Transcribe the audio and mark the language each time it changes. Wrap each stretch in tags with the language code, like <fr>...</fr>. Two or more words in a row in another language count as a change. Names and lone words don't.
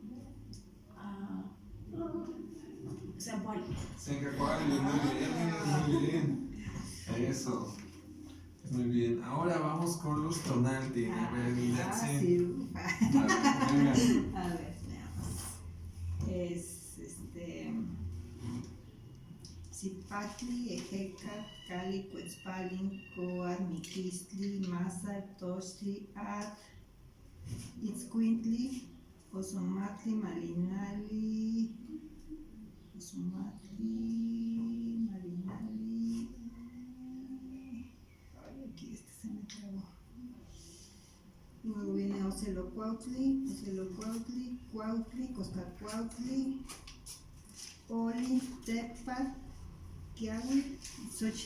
<es>Zampoli.</es> <nah>Senka Kwali,</nah> <es>muy bien. Eso. Muy bien. Ahora vamos con los tonalti. A ver, Yatsin. Fácil. A ver, venga. A ver, veamos. Es</es> <nah>Zipacli, Ejeca, Cali, Cuetzpalin, Coat, Miquistli, Masa, Tochtli, Ad, Itzcuintli, Ozomatli, Malinali,</nah> <es>ay, aquí se me trabó. Luego viene</es> <nah>Ocelocuautli, Cuautli, Coscacuautli, Oli, Tepa, Kiawi, Xochitl.</nah>